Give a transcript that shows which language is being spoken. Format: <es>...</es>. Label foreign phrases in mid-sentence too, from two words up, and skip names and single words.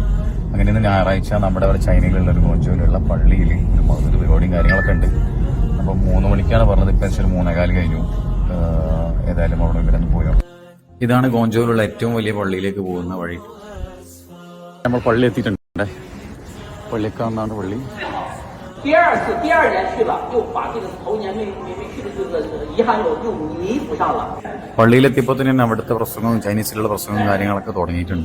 <ml>അങ്ങനെ ഇന്ന് ഞായറാഴ്ച നമ്മുടെ അവിടെ ചൈനയിലുള്ള ഒരു ഗോഞ്ചോയിലുള്ള പള്ളിയിൽ ഒരു മൗലിദ് പരിപാടിയും കാര്യങ്ങളൊക്കെ ഉണ്ട്. അപ്പം 3 മണിക്കാണ് പറഞ്ഞത്. ഇപ്പം 3:15 കഴിഞ്ഞു. ഏതായാലും അവിടെ ഇവരൊന്ന് പോയോ. ഇതാണ് ഗോഞ്ചോയിലുള്ള ഏറ്റവും വലിയ പള്ളിയിലേക്ക് പോകുന്ന വഴി. നമ്മൾ പള്ളി എത്തിയിട്ടുണ്ട്. പള്ളിക്കാന്നാണ് പള്ളി.</ml> <zh>第二年去了，又把这个头年没去的这个遗憾又弥补上了。</zh> <ml>പള്ളിയിലെത്തിയപ്പോൾ തന്നെ അവിടുത്തെ പ്രസംഗവും ചൈനീസിലുള്ള പ്രസംഗവും കാര്യങ്ങളൊക്കെ തുടങ്ങിയിട്ടുണ്ട്.</ml>